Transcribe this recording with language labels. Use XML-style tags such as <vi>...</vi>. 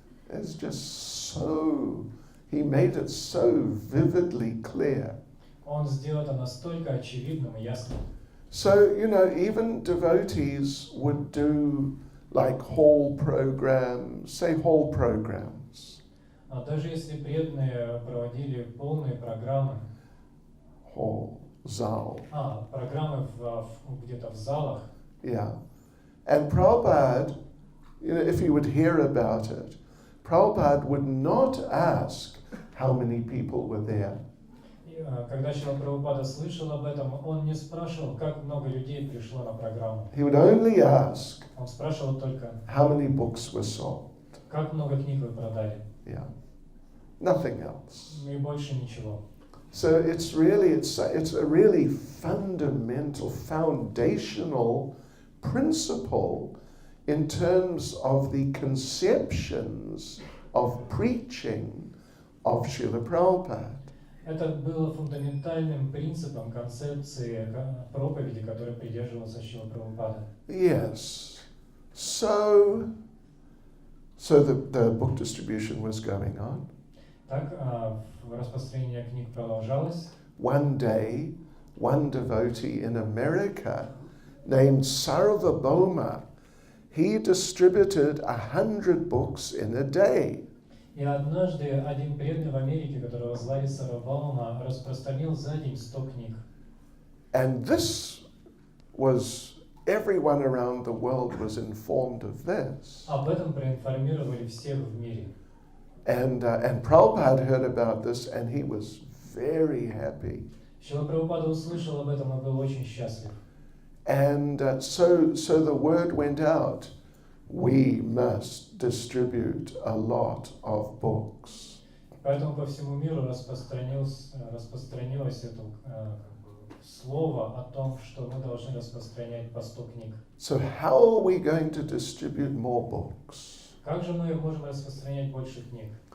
<en>It's just so, he made it so vividly clear.</en> <ru>Он сделал это настолько очевидным и ясным.</ru> <en>So, even devotees would do like hall programs, say hall programs.</en> <ru>Даже если преданные проводили полные программы,</ru> <en>Hall, zal.</en> <ru>программы где-то в залах,</ru> <en>Yeah. And Prabhupada, if he would hear about it, Prabhupada would not ask how many people were there.</en> <ru>Когда Шрила Прабхупада слышал об этом, он не спрашивал, как много людей пришло на программу.</ru> <en>He would only ask</en> <ru>Он спрашивал только,</ru> <en>how many books were sold.</en> <ru>как много книг вы продали.</ru> <en>Yeah. Nothing else.</en> <ru>И больше ничего.</ru> <en>So it's a really fundamental, foundational principle in terms of the conceptions of preaching of Srila Prabhupada.</en> <ru>Это было фундаментальным принципом концепции проповеди, которой придерживался Шрила Прабхупада.</ru> <en>Yes. So the book distribution was going on.</en> <ru>Так, распространение книг продолжалось.</ru> <en>One day, one devotee in America named Sarvabhauma, he distributed 100 books in a day.</en> <ru>И однажды один преданный в Америке, которого звали Сарвабхаума, распространил за день 100 книг.</ru> <en>And this was, everyone around the world was informed of this.</en> <ru>Об этом проинформировали всех в мире.</ru> <en>And Prabhupada heard about this and he was very happy.</en> <ru>Шрила Прабхупада услышал об этом и был очень счастлив.</ru> <en>And so the word went out we must distribute a lot of books.</en> <ru>Поэтому по всему миру распространилось это слово о том, что мы должны распространять по 100 книг.</ru> <en>So how are we going to distribute more books?</en> <ru>Как же мы можем распространять больше книг?</ru>